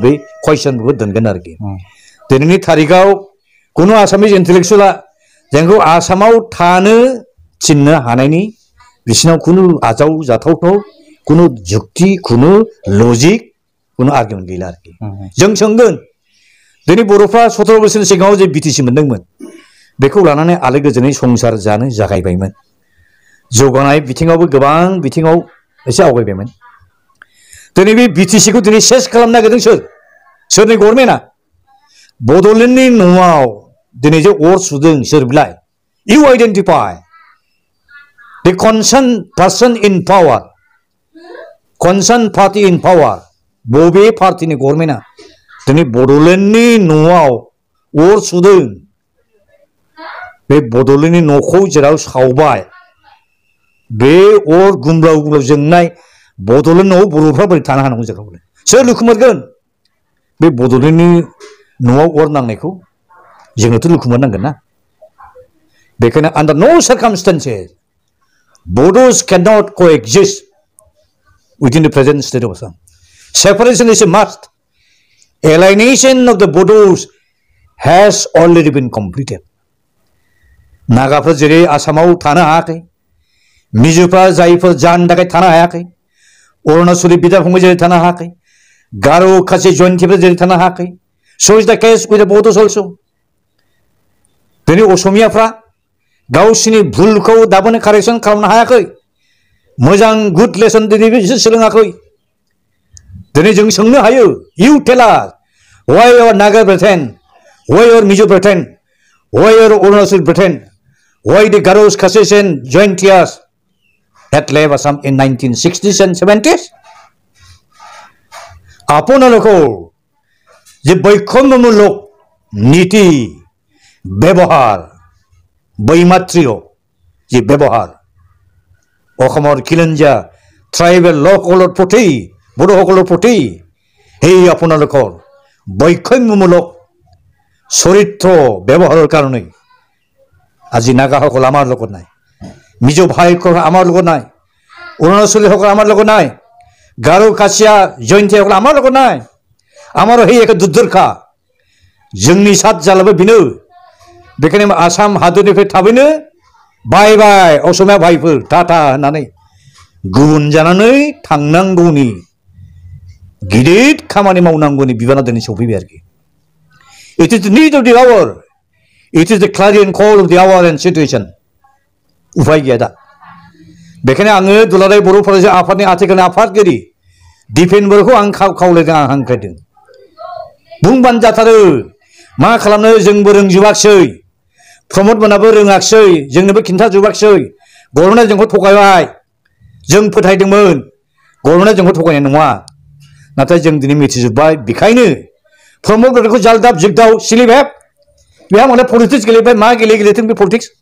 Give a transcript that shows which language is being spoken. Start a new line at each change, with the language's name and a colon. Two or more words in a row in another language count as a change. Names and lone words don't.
Bodo: बे कुइसनखौ दोनगोन आरोखि दिनैनि तारिखाव कुनु आसामिस इन्टेलेक्चुवेला जोंखौ आसामाव थानो थिननो हानायनि बिसिनाव कुनु आजाव जाथावथाव कुनु जुक्ति कुनु लजिक कुनु आर्गुमेन्ट गैला आरोखि जों सोंगोन दिनै बर'फ्रा 17 बोसोरनि सिगाङाव जे बिटिसि मोनदोंमोन बेखौ लानानै आलो गोजोनै संसार जानो जागायबायमोन जौगानाय बिथिङावबो गोबां बिथिङाव एसे आवगायबायमोन दिनै बे बिटिसिखौ दिनै सेस खालामनो नागिरदों सोरनि गभर्नमेन्टआ बड'लेण्डनि न'आव दिनै जे अर सुदों सोर बिलाय
English: you identify the concerned person in power concerned party in power
Bodo: बबे पार्टीनि गभर्नमेन्टआ दिनै बड'लेण्डनि न'आव अर सुदों बे बड'लेण्डनि न'खौ जेराव सावबाय बे अर गुमब्लाव गुमब्लाव जोंनाय बड'लेण्डआव बर'फ्रा बोरै थानो हानांगौ जायगायावलाय सोर लुखुमारगोन बे बड'लेण्डनि न'आव अर नांनायखौ जोंनोथ' लुखुमारनांगोन ना बेखायनो
English: under no circumstances Bodos cannot coexist within the present state of Assam. Separation is a must. Alienation of the Bodos has already been completed.
Bodo: नागाफ्रा जेरै आसामाव थानो हायाखै मिजोफ्रा जायफोर जानो थाखाय थानो हायाखै अरुणाचलि बिदा फंबाय जेरै थानो हायाखै गार' खासि जयन्तिफ्रा जेरै थानो हायाखै
English: so is the case with the Bodos also.
Bodo: दिनै असमियाफ्रा गावसिनि भुलखौ दाबोनो कारेक्सन खालामनो हायाखै मोजां
English: good lesson
Bodo: दिनै बिसोर सोलोङाखै दिनै जों सोंनो हायो
English: you tell us why your Naga pretend why your Mizo pretend why your Arunachal pretend why the Garos Khasis and Jointias that left Assam in 1960s and 70s
Assamese: আপোনালোকৰ যে বৈষম্যমূলক নীতি ব্যৱহাৰ বৈমাত্ৰীয় যে ব্যৱহাৰ অসমৰ খিলঞ্জীয়া ট্ৰাইবেল লোকসকলৰ প্ৰতি বড়োসকলৰ প্ৰতি সেই আপোনালোকৰ বৈষম্যমূলক চৰিত্ৰ ব্যৱহাৰৰ কাৰণে আজি নাগাসকল আমাৰ লগত নাই মিজো ভাইসকল আমাৰ লগত নাই অৰুণাচলীসকল আমাৰ লগত নাই গাৰো কাছিয়া জয়ন্তীসকল আমাৰ লগত নাই আমাৰো সেই একে দুৰ্দশা
Bodo: जोंनि सात जालाबो बेनो बेखायनो आसाम हादरनिफ्राय थाबैनो बाय बाय असमिया भाइफोर टाटा होननानै गुबुन जानानै थांनांगौनि गिदिर खामानि मावनांगौनि बिबाना दिनै सफैबाय आरोखि
English: it is the need of the hour it is the clarion call of the hour and situation
Bodo: उफाय गैया दा बेखायनो आङो दुलाराय बर' फरायसा आफादनि आथिखालनि आफादगिरि दिपेनबरखौ आं खावलायदों आं हांख्रायदों बुंबानो जाथारो मा खालामनो जोंबो रोंजोबाखसै प्रमद मोनाबो रोङाखसै जोंनोबो खिन्थाजोबाखसै गभर्नमेन्टआ जोंखौ थगायबाय जों फोथायदोंमोन गभर्नमेन्टआ जोंखौ थगायनाय नङा नाथाय जों दिनै मिथिजोबबाय बेखायनो प्रमद बर'खौ जालदाब जिगदाव सिलिभेब बेहा माने पलिटिक्स गेलेबाय मा गेलेथों बे पलिटिक्स